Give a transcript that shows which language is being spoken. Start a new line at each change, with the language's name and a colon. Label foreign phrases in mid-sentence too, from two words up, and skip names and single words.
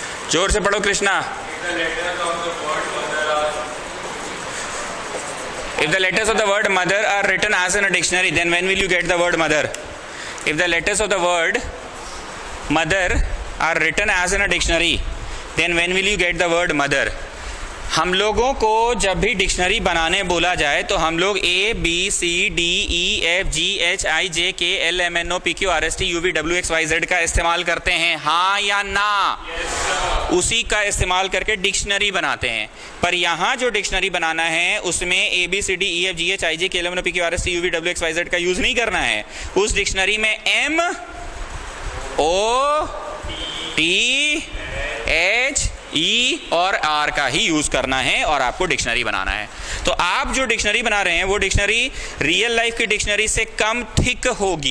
Hindi: जोर से पढ़ो कृष्णा।
English: If the letters of the word mother are written as in a dictionary, then when will you get the word mother? If the letters of the word mother are written as in a dictionary, then when will you get the word mother?
Hindi: हम लोगों को जब भी डिक्शनरी बनाने बोला जाए तो हम लोग
English: A B C D E F G H I J K L M N O P Q R S T U V W X Y Z
Hindi: का इस्तेमाल करते हैं, हाँ या ना? yes, उसी का इस्तेमाल करके डिक्शनरी बनाते हैं। पर यहाँ जो डिक्शनरी बनाना है उसमें
English: A B C D E F G H I J K L M N O P Q R S T U V W X Y Z
Hindi: का यूज़ नहीं करना है। उस डिक्शनरी में
English: M O T H
Hindi: ई और आर का ही यूज करना है और आपको डिक्शनरी बनाना है। तो आप जो डिक्शनरी बना रहे हैं वो डिक्शनरी
English: real life
Hindi: की डिक्शनरी से कम थिक होगी।